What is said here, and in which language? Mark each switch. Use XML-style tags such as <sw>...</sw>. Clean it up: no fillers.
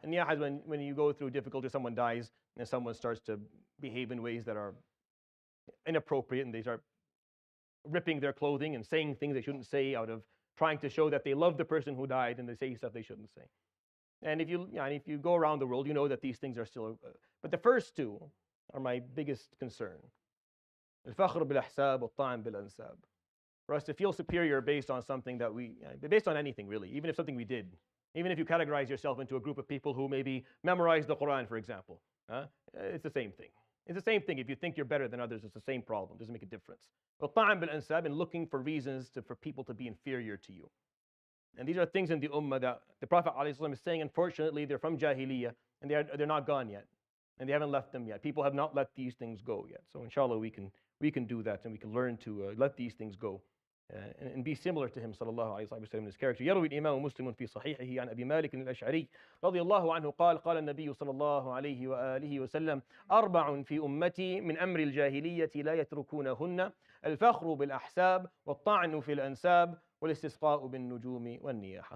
<en>And niyaha is when you go through difficulty, someone dies, and someone starts to behave in ways that are inappropriate, and they start ripping their clothing and saying things they shouldn't say out of trying to show that they love the person who died, and they say stuff they shouldn't say. And if you go around the world, you know that these things are still. But the first two are my biggest concern.</en> <ar>الفخر بالأحساب والطعن بالأنساب.</ar> <en>For us to feel superior based on something that based on anything really, even if something we did, even if you categorize yourself into a group of people who maybe memorized the Quran, for example, it's the same thing. It's the same thing. If you think you're better than others, it's the same problem. It doesn't make a difference.</en> <ar>والطعن بالأنساب,</ar> <en>and looking for reasons for people to be inferior to you. And these are things in the ummah that the Prophet ﷺ is saying, unfortunately, they're from Jahiliyyah, and they're not gone yet. And they haven't left them yet. People have not let these things go yet. So inshallah, we can do that, and we can learn to let these things go and be similar to him sallallahu alayhi wa sallam in his character.</en> <ar>يروي الإمام مسلم في صحيحه عن أبي مالك الأشعري رضي الله عنه قال قال النبي صلى الله عليه وآله وسلم أربع في أمتي من أمر الجاهلية لا يتركونهن الفخر بالأحساب والطعن في الأنساب والاستسقاء بالنجوم والنياحة.</ar>